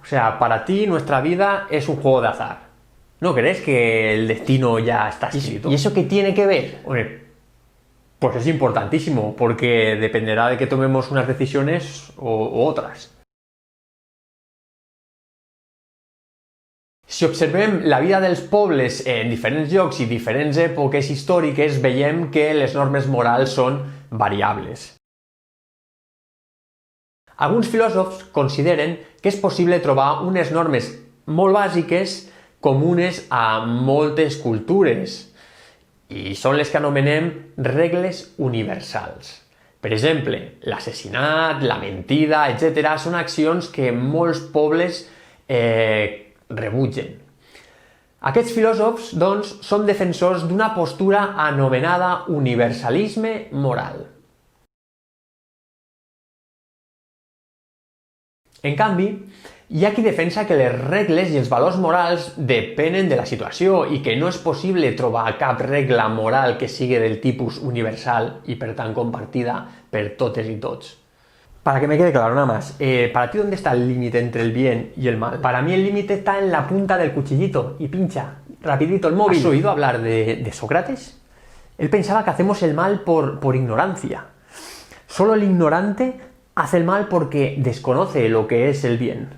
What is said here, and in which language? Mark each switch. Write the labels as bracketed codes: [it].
[es] O sea, para ti nuestra vida es un juego de azar. ¿No crees que el destino ya está escrito? ¿Y eso qué tiene que ver? Hombre, pues es importantísimo, porque dependerá de que tomemos unas decisiones o otras. [ca] Si observem la vida dels pobles en diferents llocs i diferents èpoques històriques, veiem que les normes morals són variables. Alguns filòsofs consideren que és possible trobar unes normes molt bàsiques comunes a moltes cultures, i són les que anomenem regles universals. Per exemple, l'assassinat, la mentida, etc. són accions que molts pobles rebutgen. Aquests filòsofs, doncs, són defensors d'una postura anomenada universalisme moral. En canvi, hi ha qui defensa que les regles i els valors morals depenen de la situació i que no és possible trobar cap regla moral que sigui del tipus universal i, per tant, compartida per totes i tots. [es] Para que me quede claro, nada más, ¿para ti dónde está el límite entre el bien y el mal? Para mí el límite está en la punta del cuchillito y pincha rapidito el móvil. ¿Has oído hablar de Sócrates? Él pensaba que hacemos el mal por ignorancia. Solo el ignorante hace el mal porque desconoce lo que es el bien.